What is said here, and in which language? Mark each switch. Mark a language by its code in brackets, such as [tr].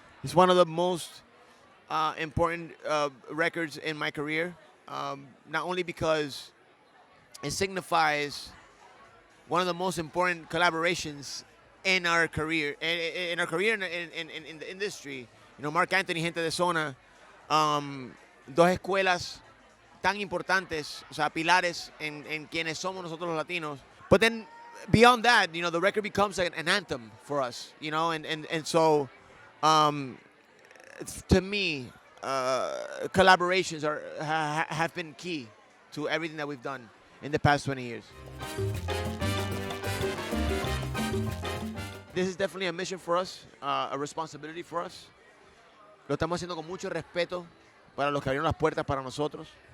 [en] It's one of the most important records in my career, not only because it signifies one of the most important collaborations in our career, in the industry. [es] You know, Mark Anthony, Gente de Zona, dos escuelas tan importantes, o sea, pilares en quienes somos nosotros los latinos. [en] But then beyond that, the record becomes an anthem for us, and so um, to me, collaborations have been key to everything that we've done in the past 20 years. This is definitely a mission for us, a responsibility for us. [es] Lo estamos haciendo con mucho respeto para los que abrieron las puertas para nosotros.